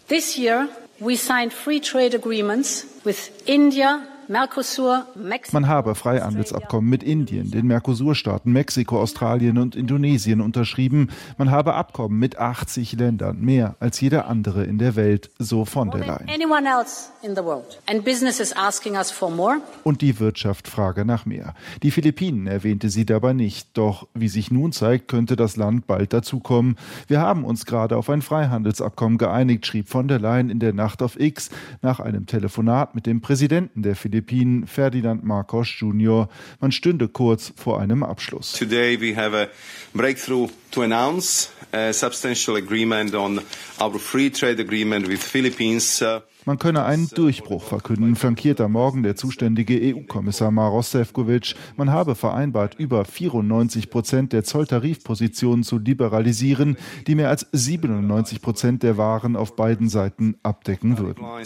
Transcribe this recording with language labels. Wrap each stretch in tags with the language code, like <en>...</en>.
<en>This year we signed free trade agreements with India, Mercosur, Mexiko.</en> <de>Man habe Freihandelsabkommen mit Indien, den Mercosur-Staaten, Mexiko, Australien und Indonesien unterschrieben. Man habe Abkommen mit 80 Ländern, mehr als jeder andere in der Welt, so von der Leyen.</de> <en>Anyone else in the world. And business is asking us for more.</en> <de>Und die Wirtschaft frage nach mehr. Die Philippinen erwähnte sie dabei nicht. Doch wie sich nun zeigt, könnte das Land bald dazukommen. Wir haben uns gerade auf ein Freihandelsabkommen geeinigt, schrieb von der Leyen in der Nacht auf X nach einem Telefonat mit dem Präsidenten der Philippinen, Ferdinand Marcos Jr. Man stünde kurz vor einem Abschluss.</de> <en>Today we have a breakthrough to announce a substantial agreement on our free trade agreement with Philippines.</en> <de>Man könne einen Durchbruch verkünden, flankiert am Morgen der zuständige EU-Kommissar Maros Sefcovic. Man habe vereinbart, über 94% der Zolltarifpositionen zu liberalisieren, die mehr als 97% der Waren auf beiden Seiten abdecken würden.</de>